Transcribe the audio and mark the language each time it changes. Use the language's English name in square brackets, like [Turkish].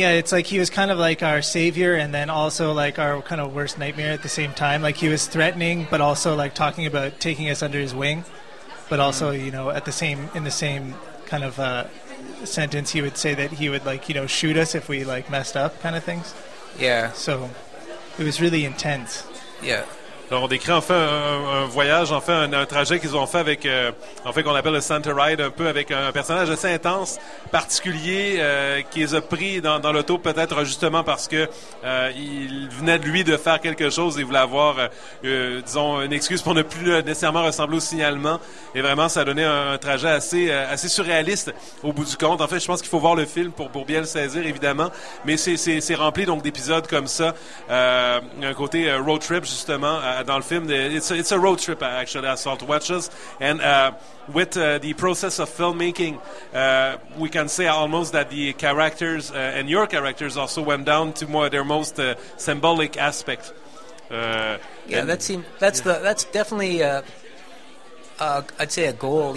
[English] Yeah, it's like he was kind of like our savior, and then also like our kind of worst nightmare at the same time. Like he was threatening, but also like talking about taking us under his wing. But also, you know, in the same kind of. Sentence, he would say that he would like, you know, shoot us if we like messed up, kind of things. Yeah. So it was really intense. Yeah. [French] Donc on décrit enfin un voyage, enfin un trajet qu'ils ont fait avec, enfin qu'on appelle le Santa Ride, un peu avec un personnage assez intense, particulier, qui les a pris dans l'auto, peut-être justement parce que il venait de lui de faire quelque chose et voulait avoir, disons, une excuse pour ne plus nécessairement ressembler au signalement. Et vraiment, ça a donné un trajet assez surréaliste au bout du compte. En fait, je pense qu'il faut voir le film pour bien le saisir, évidemment. Mais c'est rempli donc d'épisodes comme ça, un côté road trip justement. Dans le film, [English] it's a road trip actually, Asphalt Watches, and with the process of filmmaking, we can say almost that the characters and your characters also went down to more their most symbolic aspect. That's definitely I'd say a goal.